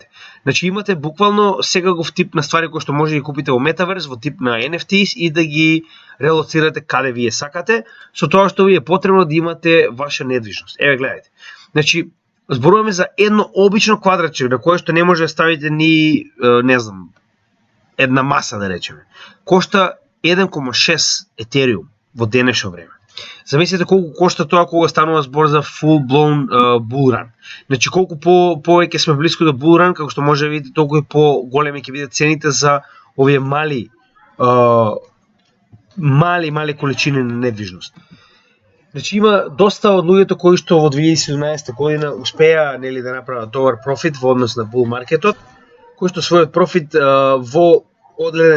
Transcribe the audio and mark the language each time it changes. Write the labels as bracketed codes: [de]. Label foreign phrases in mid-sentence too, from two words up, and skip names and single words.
[mk] Значи имате буквално секаков тип на ствари кои што може да ги купите во метаверс, во тип на NFTs и да ги релоцирате каде вие сакате, со тоа што ви е потребно да имате ваша недвижност. Еве гледате. Значи зборуваме за едно обично квадратче на кое што не може да ставите ни, не знам, една маса да речеме. Кошта 1,6 етериум во денешно време. Замислете колку кошта тоа кога станува збор за [en] full blown bull run. [mk] Значи колку повеќе сме блиску до [en] bull run, [mk] како што може да видите, толку и поголеми ќе бидат цените за овие мали количини на недвижност. Значи има доста од луѓето кои што во 2017 година успеа нели да направат добар профит во однос на bull маркетот, кои што својот профит во одреден